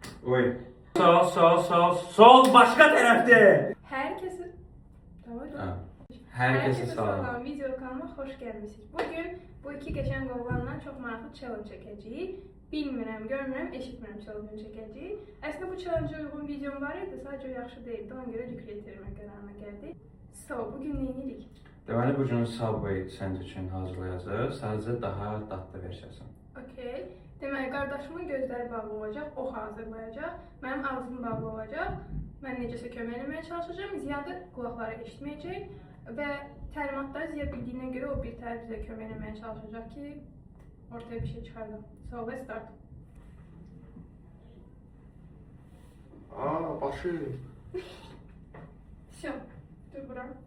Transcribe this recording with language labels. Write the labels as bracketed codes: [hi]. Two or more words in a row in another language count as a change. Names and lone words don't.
[tr] Koy. Sol başka tarafta. Herkese... Tamam. Ha. Herkese Herkese salam. [az] salam. [tr] Video kanalıma hoş gelmişsiniz. [az] Bugün bu iki geçen qovlanla çox maraqlı challenge çəkəcəyik. Bilmirəm, görmürəm, eşitmirəm challenge çəkəcəyik. Əslində bu challenge uyğun videom var idi, sadəcə o yaxşı deyildi. Ona görə rekret etmək qərarına gəldik. Bugün nə edirik? Deməli bu gün Subway sənin üçün hazırlayacağıq. Sadəcə daha dadlı versiyası. Okay. Deməli qardaşımın gözləri bağlı olacaq, o hazırlayacaq. Mənim ağzım bağlı olacaq. Mən necəsə kömək etməyə çalışacağam. Ziyadə qulaqları eşitməyəcək və təlimatları Ziya bildiyinə görə o bir tərəf bizə kömək etməyə çalışacaq ki, ortaya bir şey çıxardaq. [en] So let's start. [az] Başı. Всё. Dur bura.